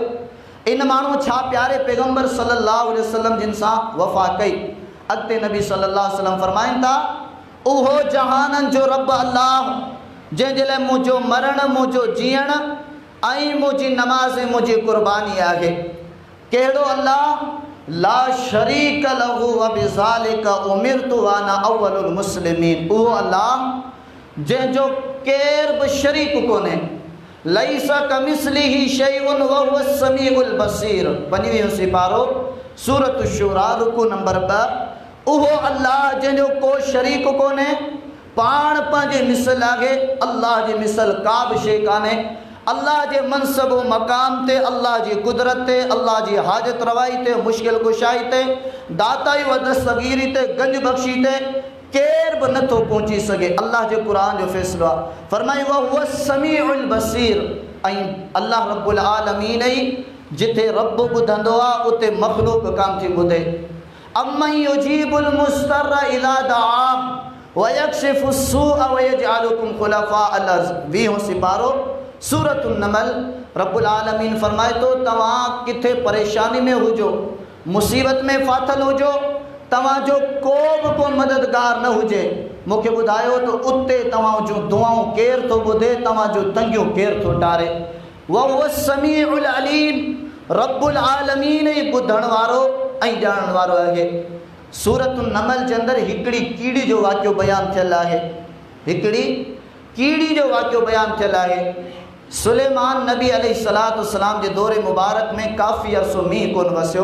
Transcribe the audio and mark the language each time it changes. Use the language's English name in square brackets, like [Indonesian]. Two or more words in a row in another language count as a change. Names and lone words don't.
[Sindhi] इन माण्हू छा प्यारे पैगंबर [Arabic] صلى الله عليه وسلم [Sindhi] जिन सां वफ़ा कई? अॻिते नबी [Arabic] صلى الله عليه وسلم [Sindhi] फरमाइनि था, उहो जहाननि जो रब अल्लाह जंहिंजे लाइ मुंहिंजो मरण, मुंहिंजो जीअण ऐं मुंहिंजी नमाज़, मुंहिंजी कुर्बानी आहे। कहिड़ो अल्लाह? [Arabic] لا شريك له وبذلك أمرت وأنا أول المسلمين. [Sindhi] उहो अल्लाह जंहिंजो केर बि शरीक कोन्हे, [Arabic] ليس كمثله شيء وهو السميع البصير, [Sindhi] 25 सिपारो सूरत शुरा रुकू नंबर 2। उहो अल्लाह जंहिंजो को शरीक कोन्हे, पाण पंहिंजे मिसल आहे, अल्लाह जी मिसल का बि शइ कान्हे। अल्लाह जे मनसब व मक़ाम ते, अल्लाह जी कुदरत ते, अल्लाह जी हाजत रवाई ते, मुश्किल कुशाई ते, दाताई व दस्तगीरी ते, गंज बख़्शी ते केर बि नथो पहुची सघे। अल्लाह जे क़ुरान जो फ़ैसिलो आहे। फरमाई [Arabic] وهو السميع البصير, [Sindhi] ऐं अल्लाह [Arabic] رب العالمين [Sindhi] ई जिथे रब ॿुधंदो आहे उते मख़लूक कान थी ॿुधे। [Arabic] أمن يجيب المضطر إذا دعاه ويكشف السوء ويجعلكم خلفاء الأرض, [Sindhi] 20 सिपारो सूरतुन नमल [Arabic] رب العالمين [Sindhi] फरमाए तो तव्हां किथे परेशानी में हुजो, मुसीबत में फाथल हुजो, तव्हां जो को मददगार न हुजे, मूंखे ॿुधायो तो उते तव्हां जो दुआऊं केर थो ॿुधे, तव्हां जो तंगियूं केर थो टारे। [Arabic] وهو السميع العليم، رب العالمين [Sindhi] ई ॿुधण वारो ऐं ॼाणण वारो आहे। सूरतुन नमल जे अंदरि हिकिड़ी कीड़ी जो वाक़ियो बयानु थियल आहे, हिकिड़ी कीड़ी जो वाक़ियो बयानु थियल आहे। सुलेमान नबी [Arabic] عليه الصلاة والسلام [Sindhi] जे दौरे मुबारक में काफ़ी अरसो मींहुं कोन वसियो।